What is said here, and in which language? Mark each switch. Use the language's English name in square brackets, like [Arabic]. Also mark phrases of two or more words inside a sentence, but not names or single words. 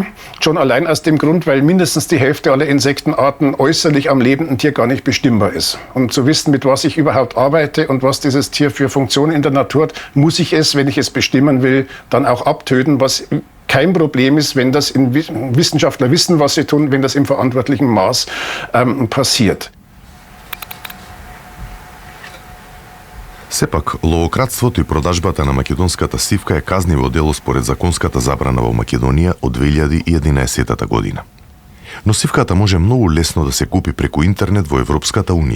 [German] Schon allein aus dem Grund, weil mindestens die Hälfte aller Insektenarten äußerlich am lebenden Tier gar nicht bestimmbar ist. Um zu wissen, mit was ich überhaupt arbeite und was dieses Tier für Funktion in der Natur hat, muss ich es, wenn ich es bestimmen will, dann auch abtöten, was kein Problem ist, wenn das Wissenschaftler wissen, was sie tun, wenn das im verantwortlichen Maß passiert. [Macedonian] Сепак, ловократството и продажбата на македонската сивка е казниво дело според законската забрана во Македонија од 2011 година. Но сивката може многу лесно да се купи преку интернет во Европската Унија.